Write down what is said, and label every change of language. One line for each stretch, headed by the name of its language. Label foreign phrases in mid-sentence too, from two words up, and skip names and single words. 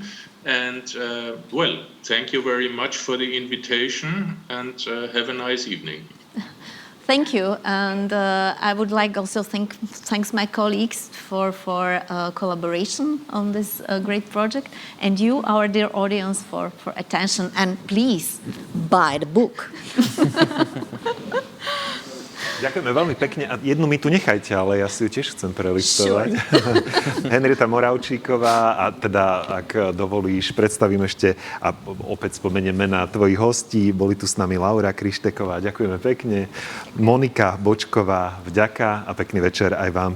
English: And thank you very much for the invitation, and have a nice evening. Thank you, and I would like also thanks my colleagues for collaboration on this great project, and you, our dear audience, for attention. And please buy the book.
Slovak: Ďakujeme veľmi pekne. A jednu mi tu nechajte, ale ja si ju tiež chcem prelistovať. Sure. Henrieta Moravčíková, a teda, ak dovolíš, predstavím ešte a opäť spomeniem mená tvojich hostí. Boli tu s nami Laura Krišteková, ďakujeme pekne. Monika Bočková, vďaka a pekný večer aj vám.